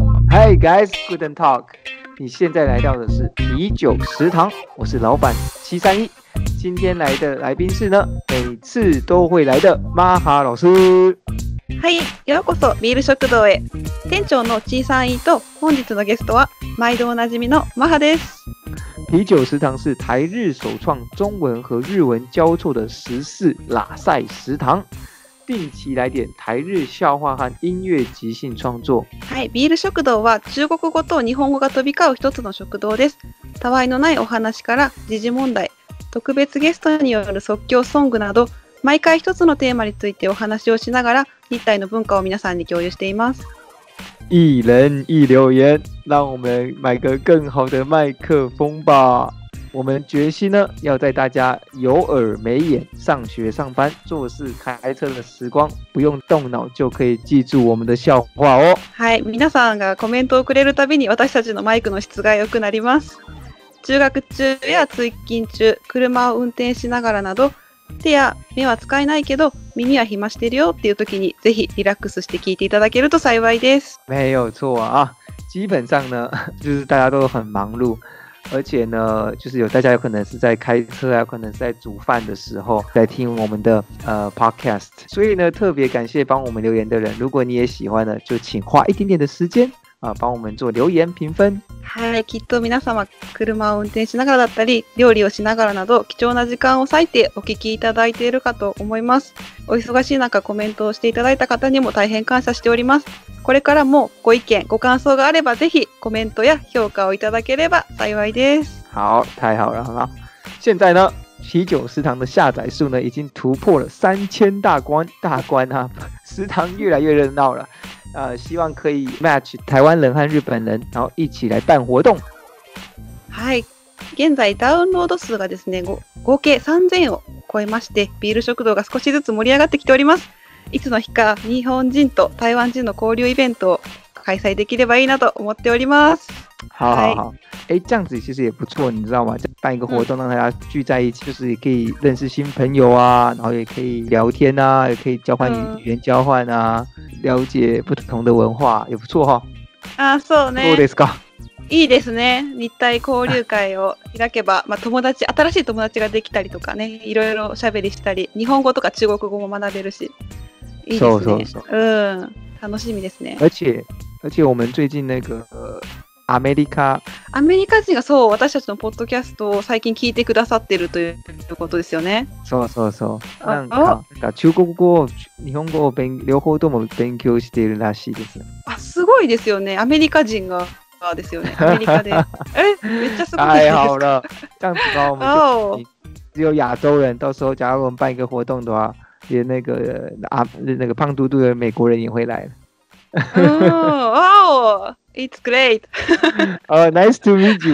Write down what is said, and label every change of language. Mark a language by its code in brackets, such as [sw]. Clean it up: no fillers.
[en] Hi guys, Good and Talk。 [zh] 你现在来到的是啤酒食堂，我是老板731。今天来的来宾是呢，每次都会来的マハ老師。 [ja] はい、ようこそビール食堂へ。店長の731と本日のゲストは毎度おなじみのマハです。 [zh] 啤酒食堂是台日首创中文和日文交错的14拉塞食堂。定期来点台日笑話和音樂即興創作。 [ja] はい、ビール食堂は中国語と日本語が飛び交う一つの食堂です。たわいのないお話から時事問題、特別ゲストによる即興ソングなど、毎回一つのテーマについてお話をしながら日台の文化を皆さんに共有しています。 [zh] 一人一留言，让我们买个更好的麦克风吧。我们决心呢，要在大家有耳没眼、上学、上班、做事、开车的时光，不用动脑就可以記住我们的笑話哦。 [ja] はい、皆さんがコメントをくれるたびに私たちのマイクの質が良くなります。通学中や通勤中、車を運転しながらなど、手や目は使えないけど耳は暇してるよっていう時にぜひリラックスして聞いていただけると幸いです。 [zh] 没有错啊，基本上呢，就是大家都很忙碌。而且呢，就是大家有可能是在开车啊，有可能是在煮饭的时候在听我们的podcast， 所以呢，特别感谢帮我们留言的人。如果你也喜欢呢，就请花一点点的时间帮我们做留言评分。 [ja] はい、きっと皆様車を運転しながらだったり料理をしながらなど貴重な時間を割いてお聞きいただいているかと思います。お忙しい中コメントをしていただいた方にも大変感謝しております。これからもご意見ご感想があればぜひコメントや評価をいただければ幸いです。 [zh] 好，太好了，很好。现在呢，啤酒食堂的下载数呢已经突破了3000大关啊！食堂越来越热闹了。希望可以 match 台湾人和日本人，然後一起來辦活動。 [ja] はい、現在ダウンロード数がですね、合計3000を超えまして、ビール食堂が少しずつ盛り上がってきております。いつの日か日本人と台湾人の交流イベントを開催できればいいなと思っております。 [zh] 好好好，这样子其实也不错，你知道吗？办一个活动让大家聚在一起，就是也可以认识新朋友啊，然后也可以聊天啊，也可以交换语言交換啊，了解不同的文化，也不错哈。 [ja] そうね。どうですか？いいですね。日台交流会を開けば、新しい友達ができたりとかね、いろいろおしゃべりしたり、日本語とか中国語も学べるし、いいですね。そう楽しみですね。 [zh] 而且我们最近那个アメリカ [ja] 人がそう私たちのポッドキャストを最近聞いてくださってるということですよね。そうそうそう。なんか中国語、日本語を両方とも勉強しているらしいです。すごいですよね。アメリカ人がですよね。アメリカで。めっちゃすごい。 [zh] 太好了，这样子的话，我们就只有亚洲人。到时候假如我们办一个活动的话，连那个胖嘟嘟的美国人也会来。 [en] Wow, it's great. Nice to meet you.